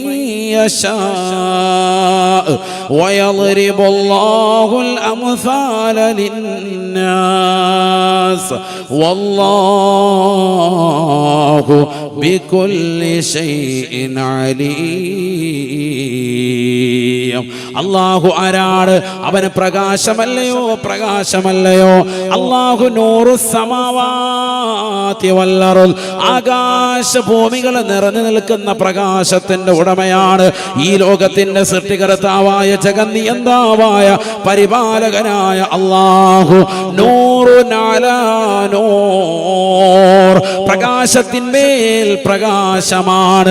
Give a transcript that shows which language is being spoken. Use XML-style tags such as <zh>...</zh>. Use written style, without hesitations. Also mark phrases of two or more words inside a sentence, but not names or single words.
<ar>يشاء ويضرب الله الأمثال للناس والله بكل شيء عليم.</ar> <ml>അല്ലാഹു ആരാണ്? അവന് പ്രകാശമല്ലയോ പ്രകാശമല്ലയോ?</ml> <ar>الله نور السماوات والأرض</ar> <ml>ആകാശഭൂമികൾ നിറഞ്ഞു നിൽക്കുന്ന പ്രകാശത്തിന്റെ ഉടമയാണ്. ഈ ലോകത്തിന്റെ സൃഷ്ടികർത്താവായ ജഗന്നിയന്താവായ പരിപാലകനായ അല്ലാഹു</ml> <ar>نور على نور</ar> <ml>പ്രകാശത്തിന്മേൽ പ്രകാശമാണ്.</ml>